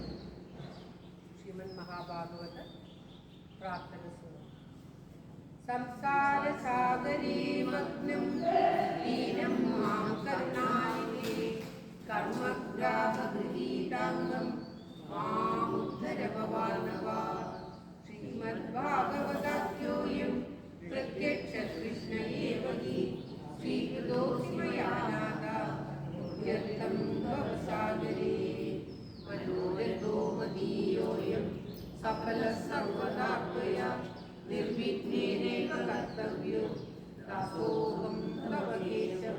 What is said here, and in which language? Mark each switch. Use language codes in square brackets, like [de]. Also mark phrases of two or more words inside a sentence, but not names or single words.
[ml] ശ്രീമദ് മഹാഭാഗവത പ്രാർത്ഥന ശ്ലോകം. [sa] संसारसागरे मग्नं दीनं मां करुणानिधे कर्मग्राहगृहीताङ्गं मामुद्धर भवार्णवा. श्रीमद्भागवताख्योऽयं प्रत्यक्षकृष्ण एव हि स्वीकृतोऽसि मया नाथा मुह्यन्तं भवसागरे. मनोरथो मदीयोऽयं सफलः सर्वदा त्वया निर्विघ्नेनैव कर्तव्यो दासोऽहं तव केशव.